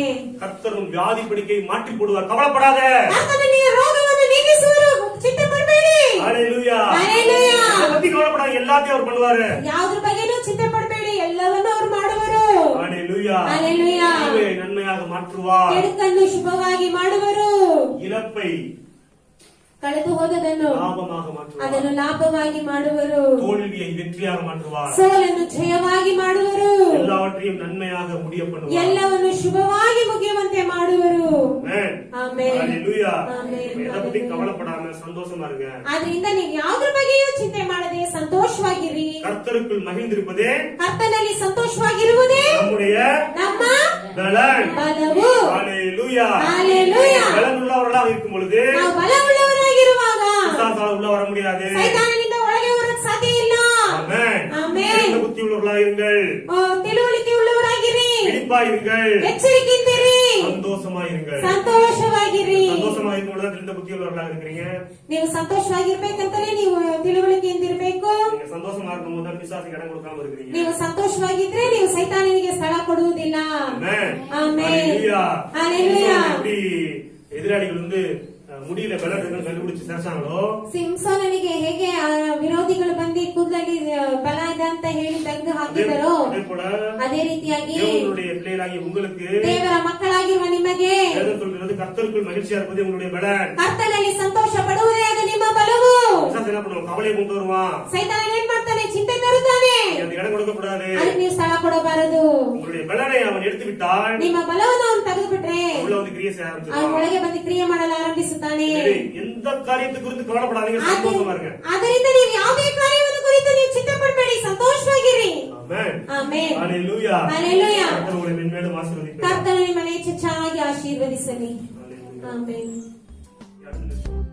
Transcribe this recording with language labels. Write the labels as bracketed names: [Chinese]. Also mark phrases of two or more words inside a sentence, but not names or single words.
[Tamil] கர்த்தரும் வியாதி படுக்கையை மாற்றி போடுவார், கவலைப்படாத. [Kannada] ಕರ್ತನು ರೋಗವನ್ನು ನೀಗಿಸುವರು, ಚಿಂತೆ ಮಾಡಬೇಡಿ. [Tamil] ஹல்லேலூயா. [Kannada] ಹಲ್ಲೆಲೂಯಾ. [Tamil] அதை பத்தி கவலைப்படாத, எல்லாத்தையும் அவர் பண்ணுவாரு. [Kannada] ಯಾವುದ್ರ ಬಗ್ಗೆನೂ ಚಿಂತೆ ಪಡಬೇಡಿ, ಎಲ್ಲವನ್ನೂ ಅವರು ಮಾಡುವರು. [Tamil] ஹல்லேலூயா. [Kannada] ಹಲ್ಲೆಲೂಯಾ. [Tamil] தீமை நன்மையாக மாற்றுவார், [Kannada] ಕೆಡುಕನ್ನು ಶುಭವಾಗಿ ಮಾಡುವರು. [Tamil] இழப்பை [Kannada] ಕಳೆದು ಹೋದದನ್ನು [Tamil] லாபமாக மாற்றுவார், [Kannada] ಅದನ್ನು ಲಾಭವಾಗಿ ಮಾಡುವರು. [Tamil] தோல்வியை வெற்றியாக மாற்றுவார், [Kannada] ಸೋಲನ್ನು ಜಯವಾಗಿ ಮಾಡುವರು. [Tamil] எல்லாவற்றையும் நன்மையாக முடிய பண்ணுவார். [Kannada] ಎಲ್ಲವನ್ನು ಶುಭವಾಗಿ ಮುಗಿಯುವಂತೆ ಮಾಡುವರು. [Tamil] ஆமென். [Kannada] ಆಮೆನ್. [Tamil] ஹல்லேலூயா. ஆமென். எதை பத்தி கவலைப்படாம சந்தோஷமா இருங்க. [Kannada] ಆದ್ರಿಂದ ನೀವು ಯಾವುದ್ರ ಬಗ್ಗೆಯೂ ಚಿಂತೆ ಮಾಡದೆ ಸಂತೋಷವಾಗಿರಿ. [Tamil] கர்த்தருக்குள் மகிழ்ந்திருப்பதே [Kannada] ಕರ್ತನಲ್ಲಿ ಸಂತೋಷವಾಗಿರುವುದೇ [Tamil] நம்முடைய [Kannada] ನಮ್ಮ [Tamil] பலன். [Kannada] ಬಲವು. [Tamil] ஹல்லேலூயா. [Kannada] ಹಲ್ಲೆಲೂಯಾ. [Tamil] பலன் உள்ளவர்களாக இருக்கும் பொழுது [Kannada] ನಾವು ಬಲವುಳ್ಳವರಾಗಿರುವಾಗ [Tamil] பிசாசால உள்ள வர முடியாது. [Kannada] ಸೈತಾನನಿಂದ ಒಳಗೆ ಬರಕ್ ಸಾಧ್ಯ ಇಲ್ಲ. [Tamil] ஆமென். [Kannada] ಆಮೆನ್. [Tamil] தெளிந்த புத்தி உள்ளவர்களாக இருங்கள், [Kannada] ತಿಳುವಳಿಕೆ ಉಳ್ಳವರಾಗಿರಿ, [Tamil] விழிப்பாயிருங்கள், [Kannada] ಎಚ್ಚರಿಕೆಯಿಂದಿರಿ, [Tamil] சந்தோஷமாயிருங்கள். [Kannada] ಸಂತೋಷವಾಗಿರಿ. [Tamil] சந்தோஷமா இருக்கும் பொழுது தெளிந்த புத்தி உள்ளவர்களாக இருக்கிறீங்க. [Kannada] ನೀವು ಸಂತೋಷವಾಗಿರ್ಬೇಕಂತಲೇ ನೀವು ತಿಳುವಳಿಕೆಯಿಂದಿರ್ಬೇಕು. [Tamil] நீங்க சந்தோஷமா இருக்கும் தான் பிசாசுக்கு இடம் கொடுக்காம இருக்கிறீங்க. [Kannada] ನೀವು ಸಂತೋಷವಾಗಿದ್ರೆ ನೀವು ಸೈತಾನನಿಗೆ ಸ್ಥಳ ಕೊಡುವುದಿಲ್ಲ. [Tamil] ஆமென். ஆமென். ஹalleluya. ஹalleluya. எப்படி எதிராளிகள் வந்து முடியல பலன் இருக்குன்னு கண்டுபிடிச்சு சேர்ச்சாங்களோ, [Kannada] ಸಿಂಸೋನನಿಗೆ ಹೇಗೆ ಆ ವಿರೋಧಿಗಳು ಬಂದು ಕೂದಲಲ್ಲಿ ಬಲ ಇದೆ ಅಂತ ಹೇಳಿ ತೆಗೆದು ಹಾಕಿದರೋ [Tamil] அதே போல [Kannada] ಅದೇ ರೀತಿಯಾಗಿ [Tamil] தேவனுடைய பிள்ளைகளாகிய உங்களுக்கு [Kannada] ದೇವರ ಮಕ್ಕಳಾಗಿರುವ ನಿಮಗೆ [Tamil] வேதம் சொல்கிறது கர்த்தருக்குள் மகிழ்ச்சியா இருப்பது உங்களுடைய பலன். [Kannada] ಕರ್ತನಲ್ಲಿ ಸಂತೋಷ ಪಡುವುದೇ ಅದು ನಿಮ್ಮ ಬಲವು. [Tamil] பிசாசு என்ன பண்ணுவான்? கவலையை கொண்டு வருவான். [Kannada] ಸೈತಾನ ಏನ್ ಮಾಡ್ತಾನೆ? ಚಿಂತೆ ತರುತ್ತಾನೆ. [Tamil] அந்த இடம் கொடுக்க கூடாது. [Kannada] ಅದಕ್ಕೆ ನೀವು ಸ್ಥಳ ಕೊಡಬಾರದು. [Tamil] உங்களுடைய பலனை அவன் எடுத்து விட்டால் [Kannada] ನಿಮ್ಮ ಬಲವನ್ನು ಅವನು ತೆಗೆದು ಬಿಟ್ರೆ [Tamil] உள்ள வந்து கிரியை செய்ய [Kannada] ಅವನ [Tamil] ஆரம்பிச்சிருவான். [Kannada] ಒಳಗೆ ಬಂದು ಕ್ರಿಯೆ ಮಾಡಲು ಆರಂಭಿಸುತ್ತಾನೆ. [Tamil] எந்த காரியத்தை குறித்து கவலைப்படாதீங்க, சந்தோஷமா இருங்க. [Kannada] ಅದರಿಂದ ನೀವು ಯಾವುದೇ ಕಾರ್ಯವನ್ನು ಕುರಿತು ನೀವು ಚಿಂತೆ ಪಡಬೇಡಿ, ಸಂತೋಷವಾಗಿರಿ. [Tamil] ஆமென். [Kannada] ಆಮೆನ್. [Tamil] ஹalleluya. ஹalleluya. கர்த்தர் உங்களை மென்மேலும் ஆசீர்வதிப்பார். [Kannada] ಕರ್ತನು ನಿಮ್ಮನ್ನು ಹೆಚ್ಚೆಚ್ಚಾಗಿ ಆಶೀರ್ವದಿಸಲಿ. [Tamil] ஹalleluya. [Kannada] ಆಮೆನ್.